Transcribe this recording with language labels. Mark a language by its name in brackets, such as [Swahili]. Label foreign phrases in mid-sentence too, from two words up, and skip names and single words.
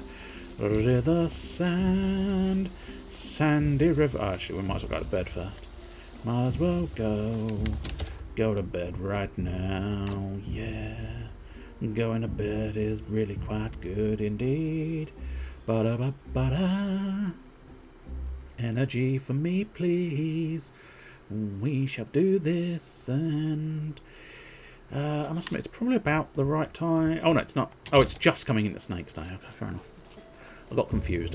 [English] River sand. Sandy river. Oh, actually, we might as well go to bed first. Might as well go to bed right now. Yeah. Going to bed is really quite good indeed. Ba-da-ba-ba-da. Energy for me, please. We shall do this, and I must admit, it's probably about the right time. Oh, no, it's not. Oh, it's just coming into Snake's Day. Okay, fair enough. I got confused.